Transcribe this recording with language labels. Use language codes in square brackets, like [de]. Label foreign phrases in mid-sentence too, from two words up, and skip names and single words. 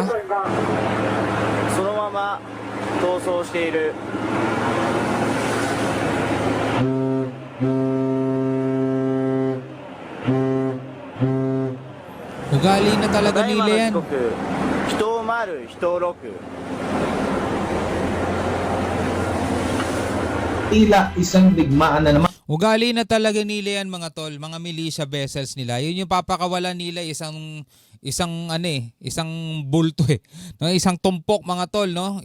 [ja] そのまま逃走している [tl] Ugali na talaga nila yan. 人丸人六 Tila isang digmaan na naman Ugali na talaga nila yan mga tol, mga militia vessels nila. Yun yung papakawalan nila isang bulto eh. No, isang tumpok mga tol, no?